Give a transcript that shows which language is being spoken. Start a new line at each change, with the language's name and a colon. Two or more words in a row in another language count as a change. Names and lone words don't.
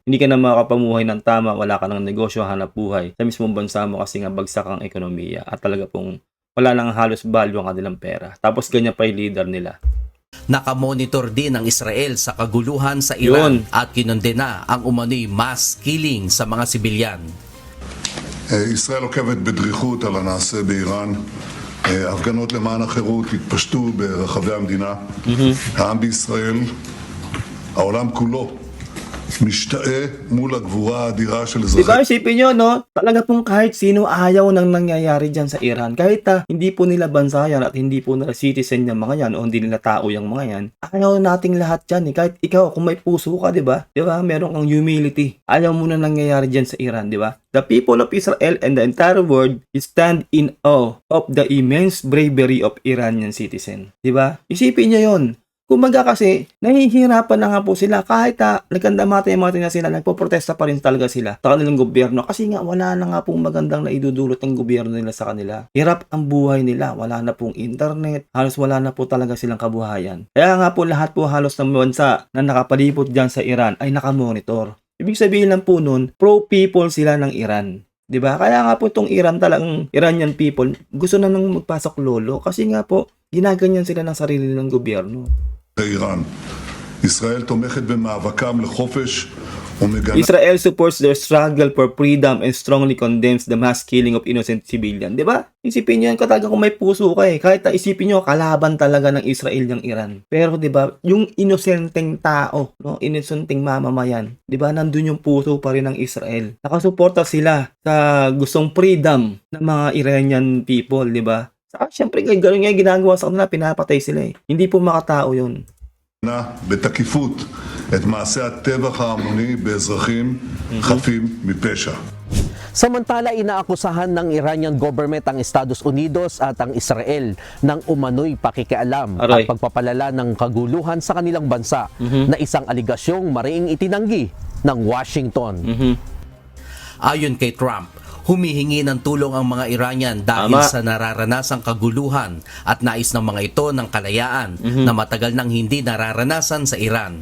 Filipino: Hindi ka na makapamuhay ng tama, wala ka ng negosyo, hanap buhay sa mismong bansa mo kasi nga bagsak ang ekonomiya at talaga pong wala nang halos value ang kanilang pera. Tapos ganyan pa yung leader nila. Nakamonitor din ng Israel sa kaguluhan sa Iran at kinondena ang umano'y
English: mass killing
Filipino: sa mga sibilyan.
Hebrew: ישראל עוקבת בדריכות על הנעשה באיראן. הפגנות למען החירות התפשטו ברחבי המדינה. העם בישראל, העולם כולו, משתאה מול הגבורה האדירה של אזרחי.
Filipino: Diba, isipin nyo, no? Talaga pong kahit sino ayaw nang nangyayari dyan sa Iran. Kahit hindi po nila bansa yan at hindi po nila citizen yung mga yan o hindi nila tao yung mga yan, ayaw nating lahat dyan. Kahit ikaw, kung may puso ka, diba? Diba? Meron kang humility. Ayaw mo na nangyayari dyan sa Iran, diba?
English: The people of Israel and the entire world stand in awe of the immense bravery of Iranian citizen.
Filipino: Diba? Isipin nyo yun. Kumaga kasi, nahihirapan na nga po sila kahit nagkandamata na sila, nagpo-protesta pa rin talaga sila sa kanilang gobyerno kasi nga wala na nga pong magandang na idudulot ng gobyerno nila sa kanila. Hirap ang buhay nila, wala na pong internet, halos wala na po talaga silang kabuhayan. Kaya nga po lahat po halos ng bansa na nakapalibot dyan sa Iran ay nakamonitor. Ibig sabihin lang po nun, pro-people sila ng Iran. 'Di ba? Kaya nga po itong Iran, talagang
English: Iranian people,
Filipino: gusto na nang magpasok lolo kasi nga po ginaganyan sila ng sarili ng gobyerno.
Hebrew: איראן. ישראל תומכת במאבקם לחופש ומגנה.
English: Israel supports their struggle for freedom and strongly condemns the mass killing of innocent civilian.
Filipino: 'Di ba? Isipin niyo yan, talaga kung may puso ka kahit isipin niyo kalaban talaga ng Israel ng Iran. Pero 'di ba, yung inosenteng tao, no, inosenteng mamamayan, 'di ba, nandun yung puso pa rin ng Israel. Nakasuporta sila sa gustong freedom ng mga
English: Iranian people,
Filipino: 'di ba? Siyempre, gano'n nga ginagawa sa kanila, pinapatay sila Hindi po makatao yun.
Hebrew: בתקיפות את מעשי הטבח ההמוני באזרחים חפים מפשע.
Filipino: Samantala, inaakusahan ng Iranian government ang Estados Unidos at ang Israel ng umano'y pakikialam at pagpapalala ng kaguluhan sa kanilang bansa na isang aligasyong mariing itinanggi ng Washington. Ayon kay Trump, humihingi ng tulong ang mga Iranian dahil sa nararanasang kaguluhan at nais ng mga ito ng kalayaan na matagal nang hindi nararanasan sa Iran.